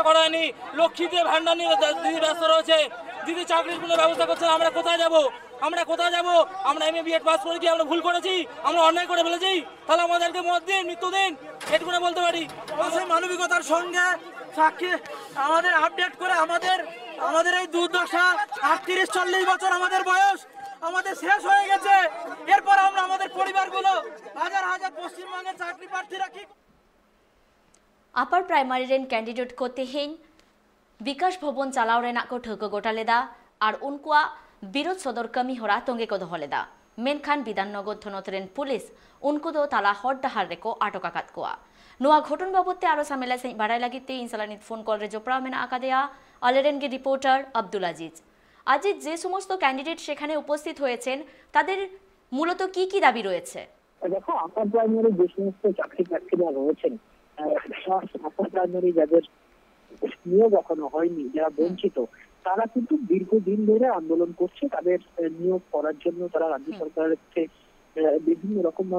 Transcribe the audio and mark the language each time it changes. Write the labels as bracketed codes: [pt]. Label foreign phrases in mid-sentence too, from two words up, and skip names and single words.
[bn] করা হয়নি লক্ষ্মীদের ভান্ডার নিয়ে দিদি ব্যস্ত রয়েছে দিদি চাকরির কোনো ব্যবস্থা করছে না আমরা কোথায় যাব আমরা এমএ বিএড পাস করে কি আমরা ভুল করেছি আমরা অন্যায় করে ফেলেছি তাহলে আমাদেরকে মত দিন মৃত্যু দিন এটুকু বলতে পারি মানবিকতার সঙ্গে সাক্ষী আমাদের আপডেট করে আমাদের এই দুর্দশা 38-40 বছর আমাদের বয়স আমাদের শেষ হয়ে গেছে এরপর আমরা আমাদের পরিবারগুলো হাজার হাজার পশ্চিমবঙ্গের চাকরি প্রার্থীরা কি [en] upper primary [sat] रेन कैंडिडेट को तेहें विकास भवन चालाव रेना को ठोक गोटालेदा और उनको विरोध सदर कमी हरा तंगे को दोहलेदा मेनखान विधाननगर थनत रेन पुलिस उनको दो ताला हर डाहार रेको आटक आकात कुआ नुआ घटन बाबते आरो सामेला से बाड़ाई लागिते इनसालानित [en] phone call [sat] रे जोपड़ा मेना आकादेया अलेरेनगे रिपोर्टर अब्दुल আজিজ [bn] যে সমস্ত ক্যান্ডিডেট সেখানে উপস্থিত হয়েছেন তাদের মূলত কি দাবি রয়েছে দেখো আপার প্রাইমারি যে সমস্ত চাকরি প্রার্থীরা রয়েছেন আপার প্রাইমারি যাদের নিয়োগ এখনো হয়নি যারা বঞ্চিত তারা কিন্তু দীর্ঘদিন ধরে আন্দোলন করছে তাদের নিয়োগ করার জন্য তারা রাজ্য সরকারের কাছে বিভিন্ন রকম ভাবে